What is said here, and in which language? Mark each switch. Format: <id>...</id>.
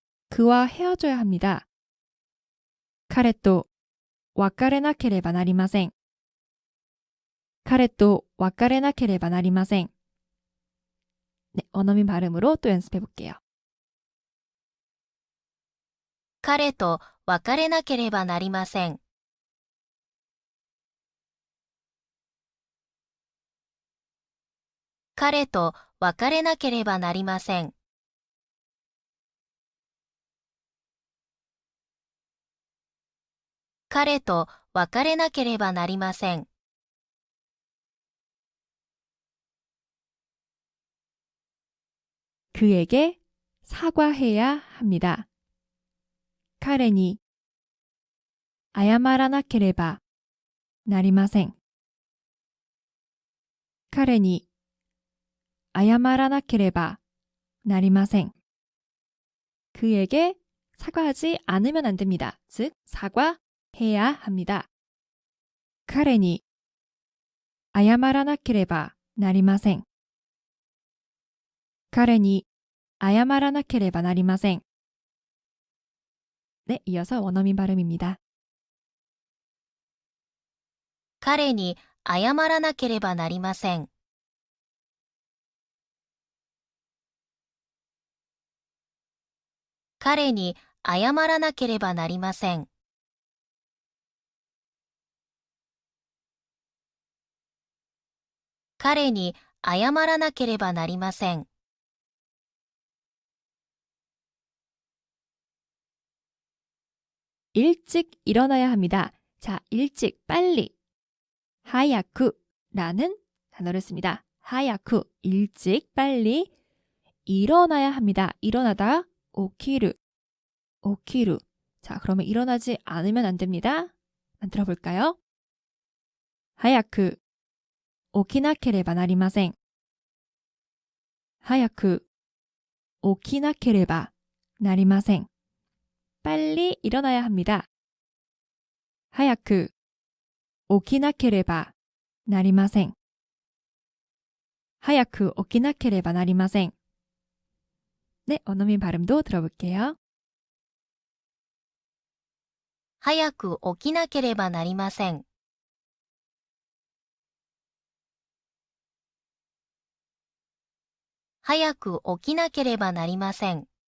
<ko>그와 헤어져야 합니다.</ko> <ja>카레또 와카레나케레바 나리마센. 카레또 와카레나케레바 나리마센.</ja> <ko>네, 원어민 발음으로 또 연습해 볼게요.</ko> <ja>彼と別れなければなりません。彼と別れなければなりません。彼と別れなければなりません。</ja> <ko>그에게 사과해야 합니다.</ko> <ja>彼に謝らなければなりません。彼に謝らなければなりません。</ja> <ko>그에게 사과하지 않으면 안 됩니다. 즉, 사과해야 합니다.</ko> <ja>彼に謝らなければなりません。彼に謝らなければなりません。</ja> <ko>네, 이어서 원어민 발음입니다.</ko> <ja>彼に謝らなければなりません。彼に謝らなければなりません。彼に謝らなければなりません。</ja> <ko>일찍 일어나야 합니다. 자, 일찍, 빨리. 하야쿠라는 단어를 씁니다. 하야쿠, 일찍, 빨리. 일어나야 합니다. 일어나다, 오키루. 자, 그러면 일어나지 않으면 안 됩니다. 만들어 볼까요?</ko> <ja>하야쿠, 오키나케레바 나리마센. 하야쿠, 오키나케레바 나리마센.</ja> <ko>빨리 일어나야 합니다.</ko> <ja>早く起きなければなりません。早く起きなければなりません。</ja> <ko>네, 원어민 발음도 들어볼게요.</ko> <ja>早く起きなければなりません。早く起きなければなりません。</ja>